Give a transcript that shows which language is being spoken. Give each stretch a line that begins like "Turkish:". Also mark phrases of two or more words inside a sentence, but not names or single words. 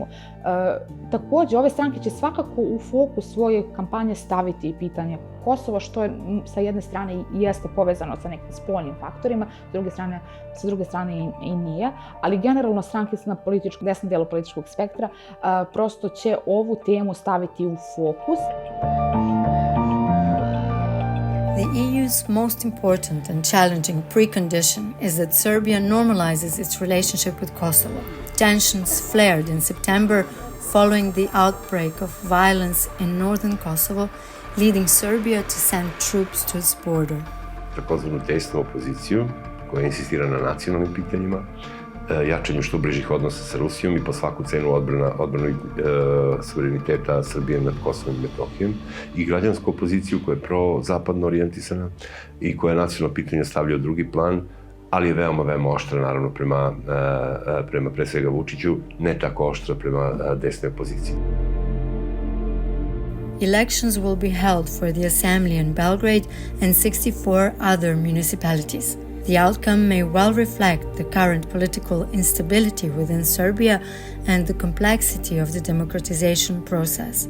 Serbian: Također, ove stranke će svakako u fokus svoje kampanje staviti pitanje Kosova, što je sa jedne strane jeste povezano sa nekim spoljnim faktorima, sa druge strane i nije, ali generalno stranke na desnom delu političkog spektra prosto će ovu temu staviti u fokus.
English: The EU's most important and challenging precondition is that Serbia normalizes its relationship with Kosovo. Tensions flared in September following the outbreak of violence in northern Kosovo, leading Serbia to send troops to its border.
Serbian: Takozvanu desnu opoziciju koja insistira na nacionalnim pitanjima, jačanju što bližih odnosa sa Rusijom i po svaku cenu odbranu suvereniteta Srbije nad Kosovom i Metohijom, i građansku opoziciju koja je pro-zapadno orijentisana i koja nacionalno pitanje stavlja u drugi plan, ali je veoma, veoma oštra, naravno, prema pre svega Vučiću, ne tako oštra prema desnoj opoziciji.
English: Elections will be held for the assembly in Belgrade and 64 other municipalities. The outcome may well reflect the current political instability within Serbia and the complexity of the democratization process.